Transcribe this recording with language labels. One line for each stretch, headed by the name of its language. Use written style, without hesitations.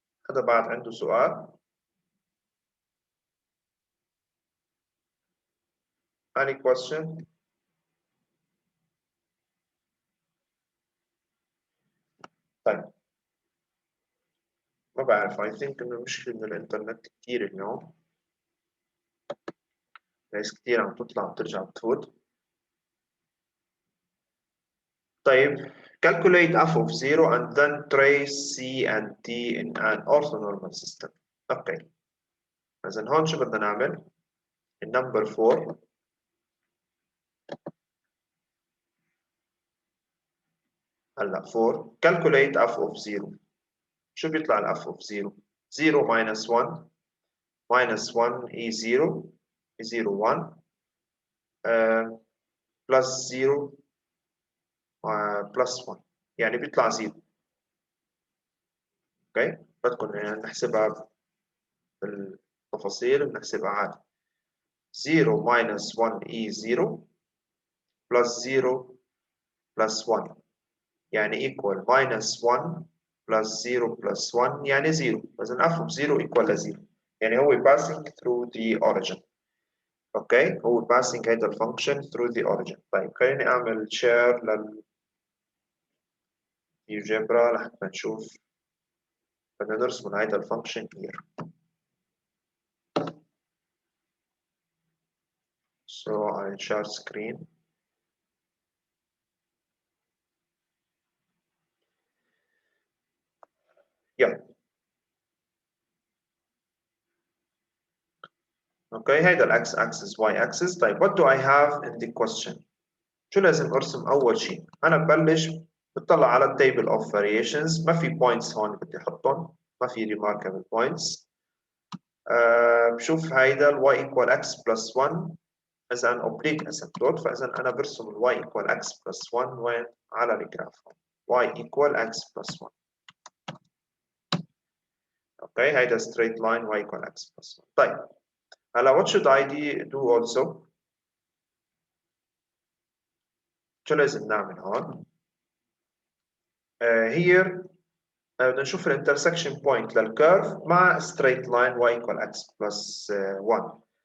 Arabic: هذا بعد عنده سؤال؟
English: Any question؟
Arabic: طيب ما بعرف
English: I think
Arabic: إنه مشكلة من الإنترنت كثير اليوم. ناس كثير عم تطلع وترجع بتفوت.
English: طيب calculate f of 0 and then trace C and D in an orthonormal system.
Arabic: اوكي إذا هون شو بدنا نعمل؟ النمبر 4 هلا 4
English: calculate f of 0. شو بيطلع ال f of 0؟ 0 minus 1 minus 1 e 0 e 0 1 plus 0 plus 1 يعني بيطلع 0.
Arabic: اوكي بدكم يعني نحسبها بالتفاصيل بنحسبها عادي.
English: 0 minus 1 e 0 plus 0 plus 1 يعني equal minus 1 plus 0 plus 1 يعني 0. إذا f of 0 equal ل 0
Arabic: يعني هو
English: passing through the origin.
Arabic: اوكي هو passing هيدا الفانكشن
English: through the origin.
Arabic: طيب خليني اعمل share للجبرا لحتى نشوف بدنا نرسم هيدا الفانكشن here.
English: So I share screen. Yeah.
Arabic: اوكي هيدا الاكس axis y axis. طيب
English: what do I have in the question؟
Arabic: شو لازم ارسم اول شيء؟ انا ببلش بطلع على التيبل of variations. ما في points هون بدي احطهم. ما في
English: remarkable points.
Arabic: بشوف هيدا ال
English: y equal x plus 1 as an oblique asymptote.
Arabic: فاذا انا برسم ال y equal x plus 1 وين؟ على الجراف.
English: y equal x plus 1. Okay هيدا straight line y equal x plus 1.
Arabic: طيب هلا
English: what should I do also؟
Arabic: شو لازم نعمل هون؟ here بدنا نشوف الانترسكشن بوينت للكيرف مع straight line y equal x plus 1.